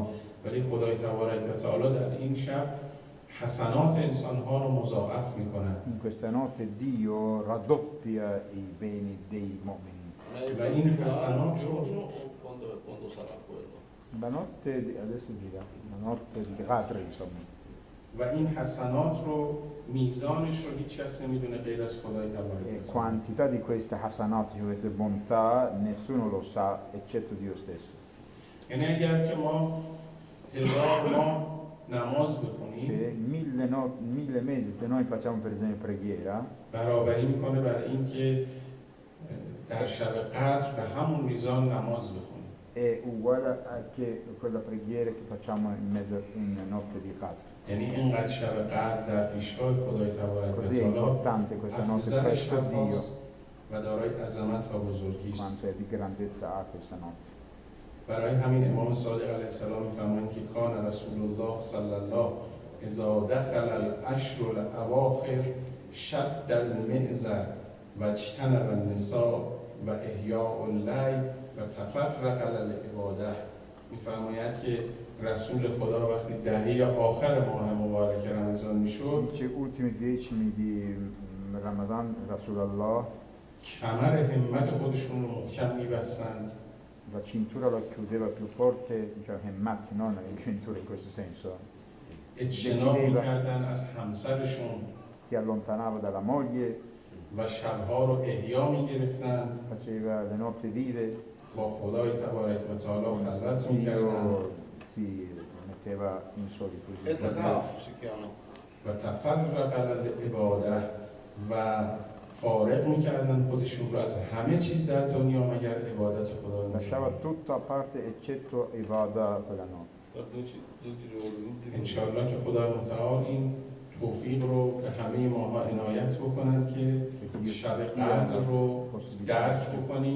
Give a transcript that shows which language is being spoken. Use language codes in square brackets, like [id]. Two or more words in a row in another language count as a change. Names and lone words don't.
[fa] ولی خدای تبارک و تعالی در این شب حسنات انسانها رو مضاعف میکنه. [it] In questa notte Dio raddoppia i beni dei mu'minin. Ma in il passato- giorno o quando sarà quello? La notte, adesso dirà, la notte di Qadr, insomma. [fa] و این حسنات رو میزانش رو هیچ کس نمیدونه غیر از خدای تبارک [it] E [fa] و تعالی. [it] quantità di queste hasanat, di queste bontà, nessuno lo sa eccetto Dio stesso. [fa] یعنی اگر که ما 1000 ماه نماز بخونیم [it] Cioè 1000 mesi, se noi facciamo per esempio preghiera, [fa] برابری میکنه برای اینکه در شب قدر به همون میزان نماز بخونیم. [it] è uguale a che quella preghiera che facciamo in notte di Qadr. [fa] یعنی اینقدر شب قدر در پیشگاه خدای تبارک و [it] Così è [fa] تعالی [it] importante questa notte [fa] افضل [it] presso [fa] شب [it] Dio, [fa] هاست و دارای عظمت و بزرگی است. [it] quanto è di grandezza ha questa notte. [fa] برای همین امام صادق علیه السلام میفرمایند که [ar] کان رسول الله صلی الله اذا دخل العشر الاواخر شد المئزر و اجتنب النساء و احیاء اللیل و تفرق للعباده. [fa] میفرماید که رسول خدا وقتی دهه آخر ماه مبارک رمضان میشد [it] Dice ultimi 10 di Ramadan Rasulallah [fa] کمر همت خودشون رو محکم میبستند [it] la cintura la chiudeva più forte, cioè hemmat, non la cintura in questo senso. [fa] اجتناب میکردن از همسرشون [it] si allontanava dalla moglie, [fa] و شبها رو احیا میگرفتن، [it] faceva le notti vive, [fa] با خدای تبارک و تعالی خلوت میکردن [it] Dio si metteva in solitudine. اعتکاف si chiama. [fa] و [ar] تفرق العباده [fa] و فارغ میکردن خودشون رو از همه چیز در دنیا مگر عبادت خدا. [it] Lasciava tutto a parte eccetto Ibadah quella notte. Per 12 giorni. [fa] انشاءالله که خدای متعال این توفیق رو به همه ماها عنایت بکنند که شب قدر رو درک بکنیم